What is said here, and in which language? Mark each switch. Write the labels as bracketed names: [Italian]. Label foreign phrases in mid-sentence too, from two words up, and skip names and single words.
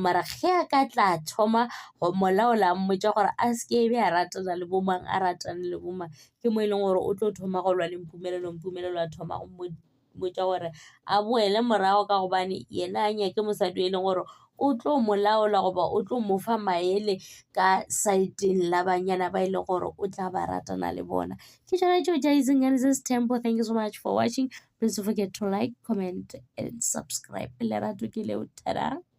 [Northern Sotho] Mara ge a ka tla thoma go molaola mmotša gore a se ke be a ratana le bomang, a ratane le bomang, ke mo e leng gore o tlo thoma go lwa le Mpumelelo. Mpumelelo a thoma go mmotša gore a boele morago ka gobane yena a nyake mosadi e leng gore o tlo molaola goba o tlo mofa maele ka saeteng la banyana ba e leng gore o tla ba ratana le bona. Ke tšona tšeo tša Izinganisa Tempo. [English] Thank you so much for watching. Please don't forget to like, comment and subscribe. [Northern Sotho] Lerato ke leo. Tada.